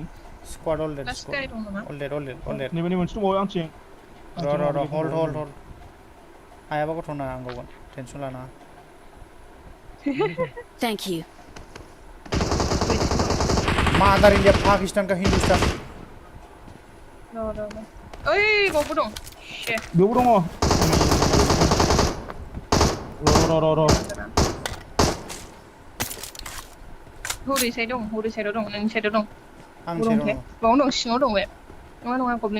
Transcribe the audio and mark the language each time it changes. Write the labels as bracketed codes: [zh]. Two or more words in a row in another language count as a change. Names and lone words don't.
[en] Squad all dead. All dead. [brx] Ni मोनसे दंबावो आंथिं. र hold. हायाबा गथ'ना आं गावगोन टेनसन लानाङा. [en] Thank you. Mother India [hi] Pakistan का हिंदुस्तान. [brx] ओइ बावबो दं shit बेयावबो दङ र हरै साइडआव दं नोंनि साइडआव दं आं साइडआव बावनो दं सिङाव दं बे नङा गब्लिन